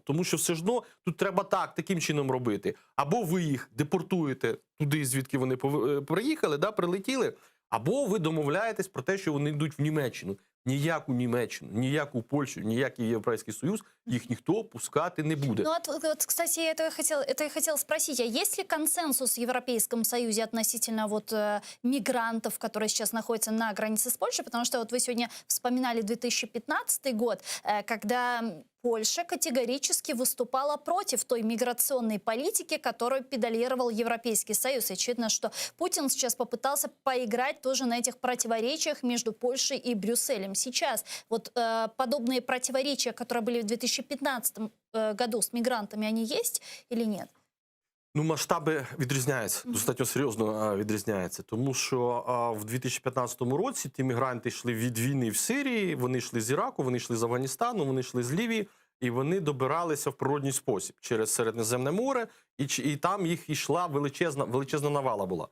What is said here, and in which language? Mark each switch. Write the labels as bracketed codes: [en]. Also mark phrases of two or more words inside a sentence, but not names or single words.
[uk] Тому що все ж тут треба таким чином робити. Або ви їх депортуєте туди, звідки вони приїхали, прилетіли, або ви домовляєтесь про те, що вони йдуть в Німеччину. Ніяку Німеччину, ніяку Польщу, ніякий Європейський Союз їх ніхто пускати не буде. [ru] Кстати, я это и хотела спросить, а есть ли консенсус в Европейском Союзе относительно мигрантов, которые сейчас находятся на границе с Польшей? Потому что вы сегодня вспоминали 2015 год, когда Польша категорически выступала против той миграционной политики, которую педалировал Европейский Союз. Очевидно, что Путин сейчас попытался поиграть тоже на этих противоречиях между Польшей и Брюсселем. Сейчас подобные противоречия, которые были в 2015 году с мигрантами, они есть или нет? [uk] Ну, масштаби відрізняються, достатньо серйозно відрізняються. Тому що в 2015 році ті мігранти йшли від війни в Сирії, вони йшли з Іраку, вони йшли з Афганістану, вони йшли з Лівії, і вони добиралися в природній спосіб через Середземне море, і там їх йшла величезна навала була.